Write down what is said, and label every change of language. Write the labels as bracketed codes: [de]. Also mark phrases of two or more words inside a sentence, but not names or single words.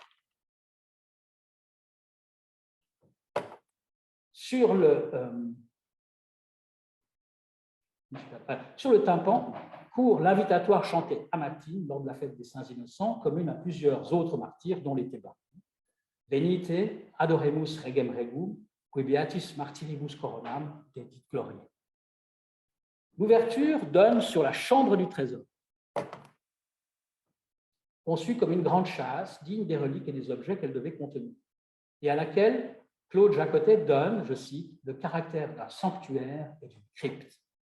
[fr] Sur le tympan court l'invitatoire chanté à matines lors de la fête des Saints Innocents, commune à plusieurs autres martyrs, dont les Thébains. [la] Venite, adoremus regem regum, qui beatis martyribus coronam, dedit gloria. [fr] L'ouverture donne sur la chambre du trésor, conçue comme une grande châsse, digne des reliques et des objets qu'elle devait contenir, et à laquelle Claude Jacotet donne, je cite, le caractère d'un sanctuaire et d'une crypte.